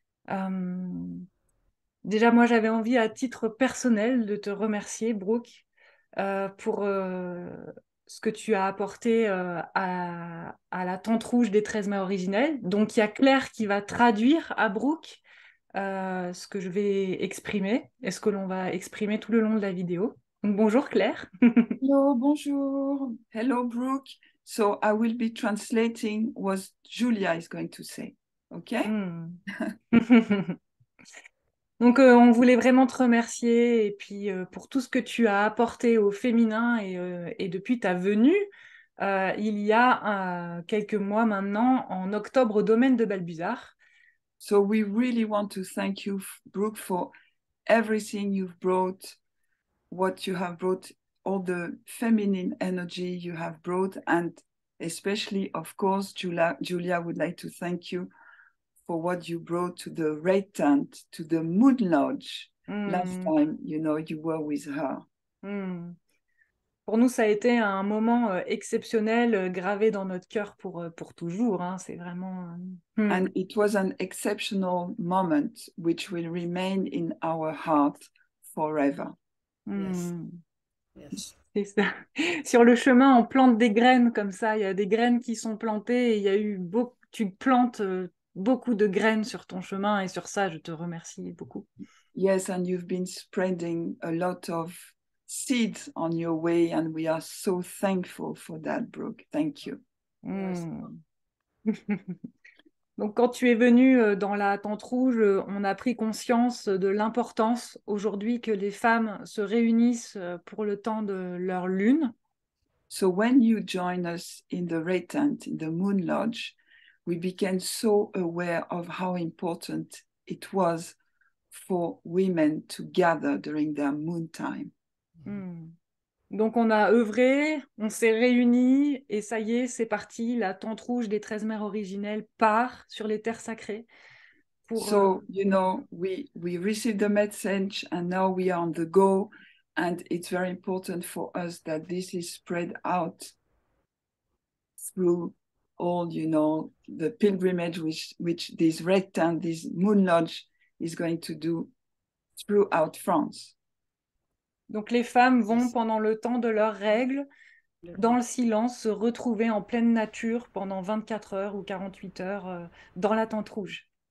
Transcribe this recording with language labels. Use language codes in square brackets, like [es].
[fr] Euh, Déjà, moi, j'avais envie à titre personnel de te remercier, Brooke, pour ce que tu as apporté à la Tente Rouge des 13 mai originelle. Donc, il y a Claire qui va traduire à Brooke ce que je vais exprimer et ce que l'on va exprimer tout le long de la vidéo. Donc, bonjour Claire. [en] Hello, [fr] bonjour. [en] Hello, Brooke. So I will be translating what Julia is going to say. Okay? Hmm. [fr] Donc, on voulait vraiment te remercier et puis pour tout ce que tu as apporté au féminin et depuis ta venue, il y a quelques mois maintenant, en octobre au domaine de Balbuzard. [en] So we really want to thank you, Brooke, for everything you've brought, what you have brought, all the feminine energy you have brought, and especially, of course, Julia would like to thank you for what you brought to the Red Tent, to the Moon Lodge. Last Hmm, time, you were with her. hmm. [fr] Pour nous, ça a été un moment exceptionnel, gravé dans notre cœur pour toujours, hein. C'est vraiment... [en] And it was an exceptional moment which will remain in our heart forever. Yes, hmm. yes. [fr] C'est ça. Sur le chemin, on plante des graines comme ça. Il y a des graines qui sont plantées et il y a eu beaucoup, tu plantes beaucoup de graines sur ton chemin et sur ça, je te remercie beaucoup. [en] Yes, and you've been spreading a lot of seeds on your way, and we are so thankful for that, Brooke. Thank you. Yes. Hmm. [fr] Donc, quand tu es venu dans la Tente Rouge, on a pris conscience de l'importance aujourd'hui que les femmes se réunissent pour le temps de leur lune. [en] So when you join us in the Red Tent, in the Moon Lodge, we became so aware of how important it was for women to gather during their moon time. Hmm. [fr] Donc on a œuvré, on s'est réunis et ça y est, c'est parti. La Tente Rouge des 13 mers originelles part sur les terres sacrées pour... [en] So, we received the message and now we are on the go. And it's very important for us that this is spread out through all, the pilgrimage which this Red Tent, this Moon Lodge is going to do throughout France. [fr] Donc les femmes vont [en] Yes. [fr] pendant le temps de leurs règles, dans le silence, se retrouver en pleine nature pendant 24 heures ou 48 heures dans la Tente Rouge.